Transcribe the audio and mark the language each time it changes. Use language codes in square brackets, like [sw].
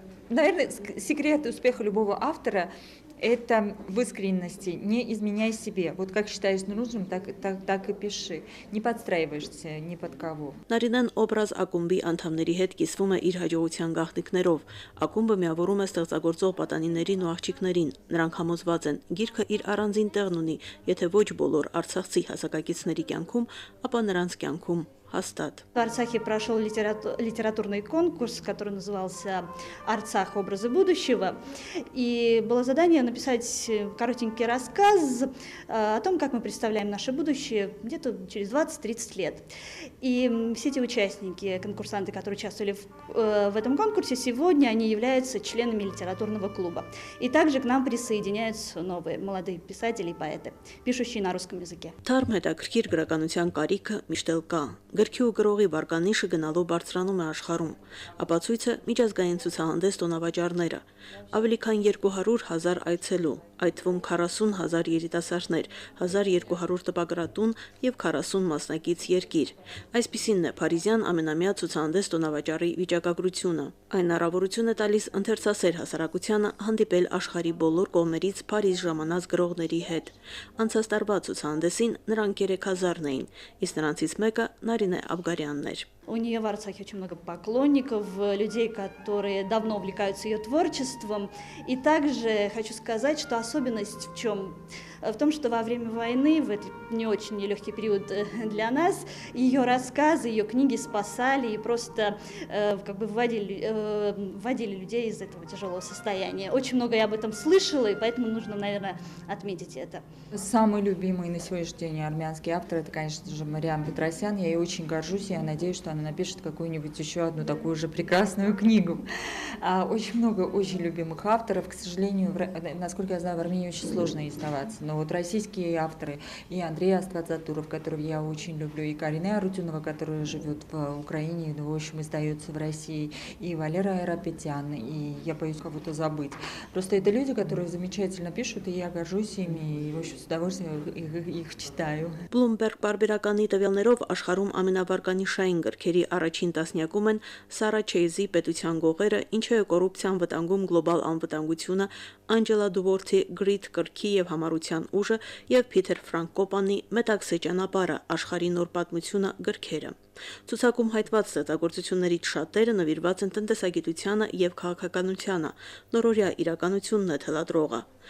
[ru] Наверное, секрет успеха любого автора – это в искренности, не изменяй себе. Вот как считаешь нужным, так и пиши. Не подстраиваешься ни под кого. [hy] Նարինեն օբրազ ակումբի անդամների հետ կիսվում է իր հաջողության գաղտնիքներով։ Ակումբը միավորում է ստեղծագործող պատանիներին ու աղջիկներին։ Նրանք համոզված են, գիրքը իր առանձին տեղն ունի, եթե ոչ բոլոր արցախցի հասակակիցների կյանքում, ապա նրանց կյանքում հաստատ։ [ru] В Арцахе прошел литературный конкурс, который назывался «Арцах. Образы будущего». И было задание написать коротенький рассказ о том, как мы представляем наше будущее где-то через 20-30 лет. И все эти участники, конкурсанты, которые участвовали в этом конкурсе, сегодня они являются членами литературного клуба. И также к нам присоединяются новые молодые писатели и поэты, пишущие на русском языке. [hy] Թարմ հետաքրքիր գրականության կարիքը միշտ էլ կա։ Գրքի ու գրողի վարկանիշը գնալով բարձրանում է աշխարհում։ Ապացույցը միջազգային ցուցահանդես տոնավաճառները։ Ավելի քան 200,000 այցելու, այդ թվում 40,000 երիտասարդներ, 1200 տպագրատուն եւ 40 մասնակից երկիր։ Այսպիսինն է Փարիզյան ամենամյա ցուցահանդես տոնավաճառի վիճակագրությունը։ Այն հնարավորություն է տալիս ընթերցասեր հասարակությանը հանդիպել աշխարհի բոլոր կողմերից Փարիզ ժամանած գրողների հետ։ Անցած տարվա ցուցահանդեսին նրանք 3000-ն էին, իսկ նրանցից մեկը Նարինե Աբգարյանն էր։ [ru] У нее в Арцахе очень много поклонников, людей, которые давно увлекаются ее творчеством. И также хочу сказать, что особенность в чем? В том, что во время войны, в этот не очень нелегкий период для нас, ее рассказы, ее книги спасали и просто как бы вводили людей из этого тяжелого состояния. Очень много я об этом слышала, и поэтому нужно, наверное, отметить это. Самый любимый на сегодняшний день армянский автор – это, конечно же, Мариам Петросян. Я ей очень горжусь, и я надеюсь, что она напишет какую-нибудь еще одну такую же прекрасную книгу. Очень много очень любимых авторов. К сожалению, насколько я знаю, в Армении очень сложно издаваться. Но вот российские авторы, и Андрей Аствацатуров, которого я очень люблю, и Карине Арутюнова, которая живет в Украине, но, в общем, издается в России, и Валера Айрапетян, и я боюсь кого-то забыть. Просто это люди, которые замечательно пишут, и я горжусь ими, и, в общем, с удовольствием их читаю. [hy] Bloomberg բարբերականի տվյալներով աշխարհում ամենավարկանիշային գրքերի առաջին տասնյակում են Սարա Չեյզի պետության գողերը, ինչը կոռուպցիան վտանգում գլոբալ անվտանգությունը, Անջելա Դուվորթի Գրիտ կրքի եւ համառության ուժը եւ Փիթեր Ֆրանկոպանի Մետաքսե ճանապարհը աշխարհի նոր պատմությունը գրքերը։ Ցուցակում հայտված ստեղծագործություններից շատերը նվիրված են տնտեսագիտությանը եւ քաղաքականությանը, նորօրյա իրականությունն է թելադրողը։